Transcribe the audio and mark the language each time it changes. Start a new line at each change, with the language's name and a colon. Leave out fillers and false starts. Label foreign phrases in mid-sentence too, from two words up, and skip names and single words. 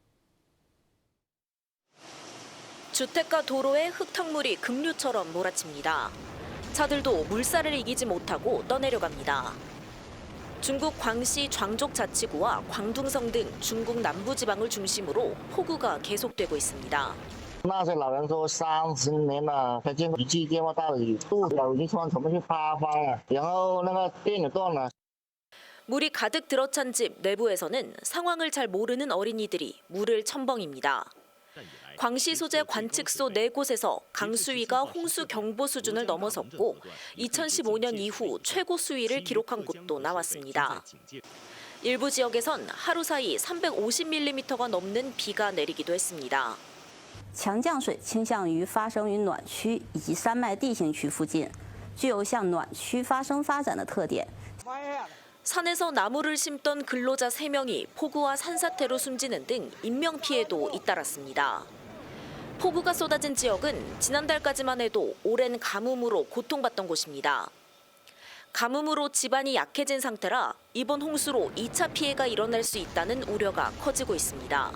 Korean: 주택가 도로에 흙탕물이 급류처럼 몰아칩니다. 차들도 물살을 이기지 못하고 떠내려갑니다. 중국 광시 장족자치구와 광둥성 등 중국 남부지방을 중심으로 폭우가 계속되고 있습니다.
Chinese: 纳税老人说30年了，才见过一季这么大的雨，路已经突然全部去塌方了，然后那个电也断了。
Korean: 물이 가득 들어찬 집 내부에서는 상황을 잘 모르는 어린이들이 물을 첨벙입니다. 광시 소재 관측소 4곳에서 강수위가 홍수 경보 수준을 넘어섰고 2015년 이후 최고 수위를 기록한 곳도 나왔습니다. 일부 지역에선 하루 사이 350mm가 넘는 비가 내리기도 했습니다.
Chinese: 强降水倾向于发生于暖区以及山脉地形区附近，具有向暖区发展的特点。
Korean: 산에서 나무를 심던 근로자 3명이 폭우와 산사태로 숨지는 등 인명피해도 잇따랐습니다. 폭우가 쏟아진 지역은 지난달까지만 해도 오랜 가뭄으로 고통받던 곳입니다. 가뭄으로 집안이 약해진 상태라 이번 홍수로 2차 피해가 일어날 수 있다는 우려가 커지고 있습니다.